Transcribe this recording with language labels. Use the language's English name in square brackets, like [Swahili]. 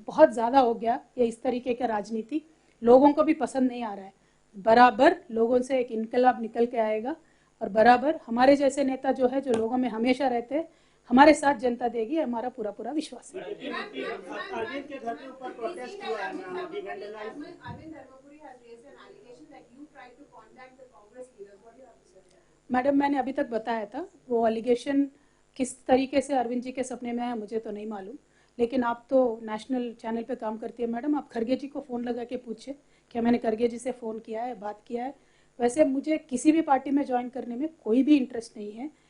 [Hindi] बहुत ज़्यादा हो गया ये इस तरीके का राजनीति, लोगों को भी पसंद नहीं आ रहा है. बराबर लोगों से एक इनकलाब निकल के आएगा और बराबर हमारे जैसे नेता जो है, जो लोगों में हमेशा रहते हैं, हमारे साथ जनता देगी, हमारा पूरा पूरा विश्वास है। अरविंद के घर के ऊपर प्रोटेस्ट हुआ है मैम, अभी vandalise. [English] Arvind Dharmapuri has raised an allegation that you tried to contact the Congress leaders. What do you have to say? [Hindi] Madam, मैंने अभी तक बताया था, वो एलिगेशन किस तरीके से अरविंद जी के सपने में है मुझे तो नहीं मालूम, लेकिन आप तो नेशनल चैनल पे काम करती है मैडम, आप खरगे जी को फ़ोन लगा के पूछे क्या मैंने खरगे जी से फ़ोन किया है, बात किया है। वैसे मुझे किसी भी पार्टी में ज्वाइन करने में कोई भी इंटरेस्ट नहीं है।